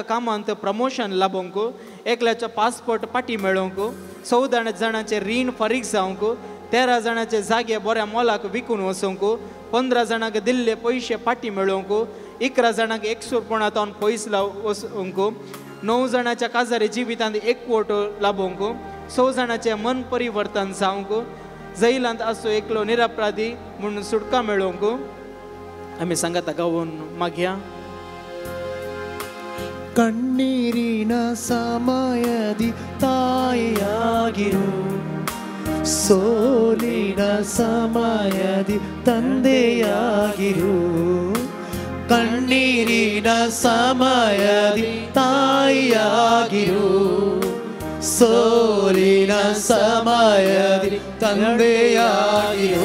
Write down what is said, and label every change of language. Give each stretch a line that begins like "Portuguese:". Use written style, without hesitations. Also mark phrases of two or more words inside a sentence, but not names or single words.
Konkani: कामांत प्रमोशन लाभोवंक, एकल्याच्या पासपोर्ट पाटी मेळोवंक, 14 जाणांचे रीण फारीक जावंक, 13 जाणांचे जागे बऱ्या मोलाक विकून वचोवंक, 15 जाणांक दिल्ले पयशे पाटी मेळोवंक, 11 जाणांक एकसूरपणांत पयस वचोवंक, 9 जाणांच्या काजारी जिवितांत एकवट लाभोवंक, 6 जाणांचे मन परिवर्तन जावंक, जैलांत आसूं एकलो निरपराधी म्हणून सुटका मेळोवंक आमी सांगाता गावून मागया.
Kannada: ಕಣ್ಣೀರಿನ ಸಮಯದಿ ತಾಯಿಯಾಗಿರು, ಸೋಲಿನ ಸಮಯದಿ ತಂದೆಯಾಗಿರು. ಕಣ್ಣೀರಿನ ಸಮಯದಿ ತಾಯಿಯಾಗಿರು, ಸೋಲಿನ ಸಮಯದಿ ತಂದೆಯಾಗಿರು.